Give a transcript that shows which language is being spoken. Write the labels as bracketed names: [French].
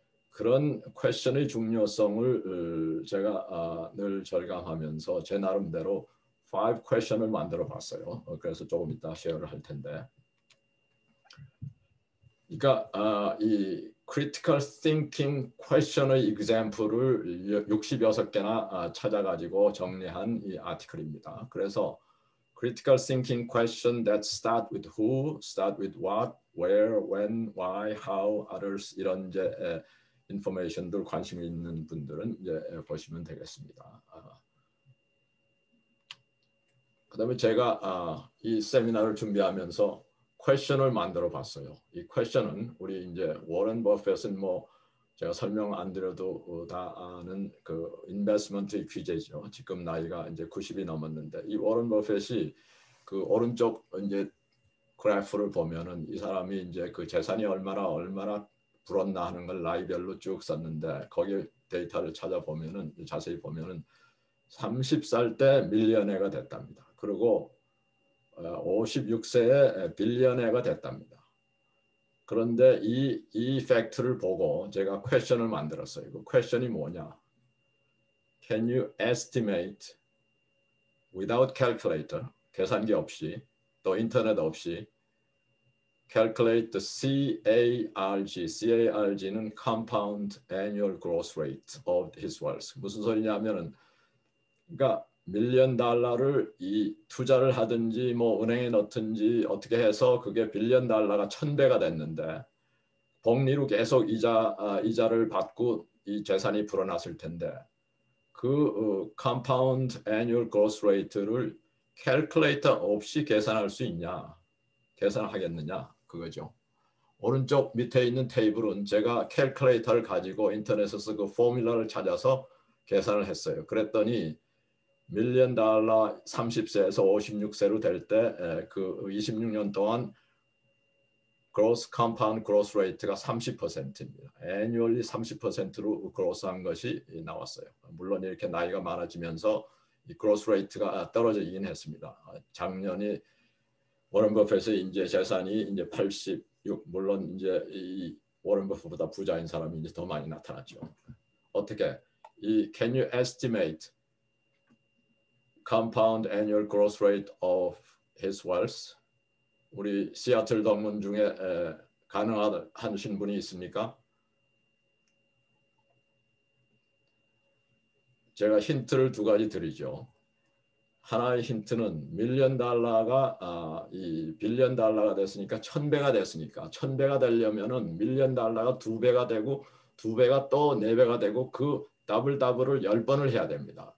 [Korean] 그런 question의 중요성을 제가 늘 절감하면서 제 나름대로 5 question을 만들어 봤어요. 그래서 조금 이따 쉐어를 할 텐데. 그러니까 이 critical thinking question의 example을 66개나 찾아가지고 정리한 이 아티클입니다. [English] 그래서 critical thinking question that start with who, start with what, where, when, why, how, others [Korean] 이런 이제 인포메이션들 관심 있는 분들은 이제 보시면 되겠습니다. 그다음에 제가 이 세미나를 준비하면서 퀘션을 만들어 봤어요. 이 퀘션은 우리 이제 워런 버핏은 뭐 제가 설명 안 드려도 다 아는 그 인베스트먼트의 귀재죠. 지금 나이가 이제 90이 넘었는데 이 워런 버핏이 그 오른쪽 이제 그래프를 보면은 이 사람이 이제 그 재산이 얼마나 불었나 하는 걸 나이별로 쭉 썼는데 거기 데이터를 찾아보면은 자세히 보면은 30살 때 밀리언어가 됐답니다. 그리고 56세에 빌리언어가 됐답니다. 그런데 이 팩트를 보고 제가 퀘션을 만들었어요. 그 퀘션이 뭐냐? [English] Can you estimate without calculator, [Korean] 계산기 없이, 또 인터넷 없이 [English] calculate the CARG, CARG는 compound annual growth rate of his wealth. [Korean] 무슨 소리냐면은 그러니까 밀리언 달러를 이 투자를 하든지 뭐 은행에 넣든지 어떻게 해서 그게 빌리언 달러가 1000배가 됐는데 복리로 계속 이자를 받고 이 재산이 불어났을 텐데 그 compound annual growth rate를 캘큘레이터 없이 계산할 수 있냐? 계산하겠느냐? 그거죠. 오른쪽 밑에 있는 테이블은 제가 캘큘레이터를 가지고 인터넷에서 그 포뮬러를 찾아서 계산을 했어요. 그랬더니 밀리언 달러 30세에서 56세로 될 때 그 26년 동안 gross compound growth rate가 30%입니다. annually 30%로 growth한 것이 나왔어요. 물론 이렇게 나이가 많아지면서 이 growth rate가 떨어지긴 했습니다. 작년이 워런 버핏의 이제 재산이 이제 86, 물론 이제 이 워런 버핏보다 부자인 사람이 이제 더 많이 나타났죠. 어떻게 이 [English] can you estimate compound annual growth rate of his wealth? [Korean] 우리 시애틀 동문 중에 가능하신 분이 있습니까? 제가 힌트를 2가지 드리죠. 하나의 힌트는 밀리언 달러가 이 빌리언 달러가 됐으니까 1000배가 됐으니까 1000배가 되려면은 밀리언 달러가 2배가 되고 2배가 또 4배가 되고 그 더블을 10번을 해야 됩니다.